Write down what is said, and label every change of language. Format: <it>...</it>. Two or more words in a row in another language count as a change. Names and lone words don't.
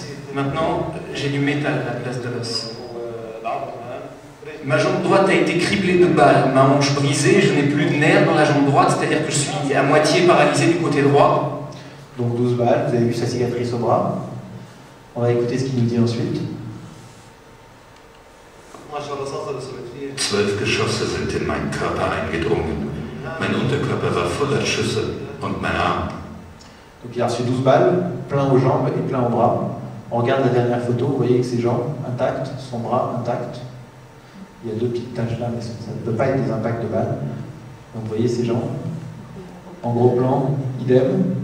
<fr>Maintenant, j'ai du métal à la place de l'os. Ma jambe droite a été criblée de balles, ma hanche brisée, je n'ai plus de nerfs dans la jambe droite, c'est-à-dire que je suis à moitié paralysé du côté droit. Donc 12 balles, vous avez vu sa cicatrice au bras. On va écouter ce qu'il nous dit ensuite.</fr> <de>12 Geschosse sind in meinen Körper eingedrungen. Mein Unterkörper war voller Schüsse und mein Arm.</de> <fr>Donc il a reçu 12 balles, plein aux jambes et plein aux bras. On regarde la dernière photo, vous voyez que ses jambes intactes, son bras intact. Il y a 2 petites taches là, mais ça ne peut pas être des impacts de balles. Donc vous voyez ses jambes. En gros plan, idem.</fr>